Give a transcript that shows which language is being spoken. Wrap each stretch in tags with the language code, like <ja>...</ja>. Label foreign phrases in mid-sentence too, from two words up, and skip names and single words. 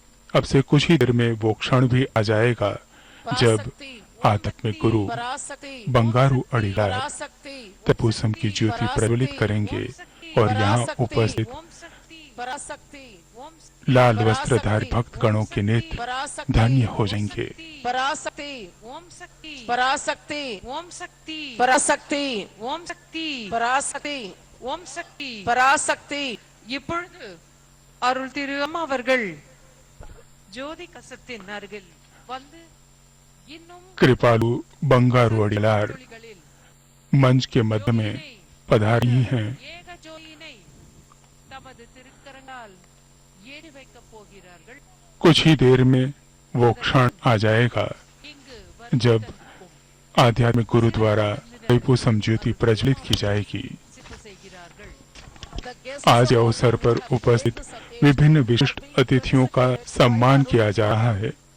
<hi>अब से कुछ ही देर में वो क्षण भी आ जाएगा जब आध्यात्मिक गुरु बंगारू अड़ीगला तैपूसम की ज्योति प्रज्वलित करेंगे और यहाँ उपस्थित लाल वस्त्रधारी भक्त गणों के नेत्र धन्य हो जाएंगे।</hi> <sa>पराशक्ति ओम शक्ति पराशक्ति ओम शक्ति पराशक्ति ओम शक्ति पराशक्ति ओम शक्ति पराशक्ति</sa> <ta>இப்பொழுது அருள் திரு அம்மா அவர்கள் ஜோதி கசத்தின் அருகில் வந்து இன்னும்</ta> <hi>कृपालू बंगारू अड़ीलार मंच के मध्य में पधारी हैं।</hi> <ta>ஏக ஜோதியினை தமது திருக்கரங்களால் ஏறி வைக்கப் போகிறார்கள்।</ta> <hi>कुछ ही देर में वो क्षण आ जाएगा जब आध्यात्मिक गुरु द्वारा तैपूसम ज्योति प्रज्वलित की जाएगी। आज अवसर पर उपस्थित विभिन्न विशिष्ट अतिथियों का सम्मान किया जा रहा है।</hi>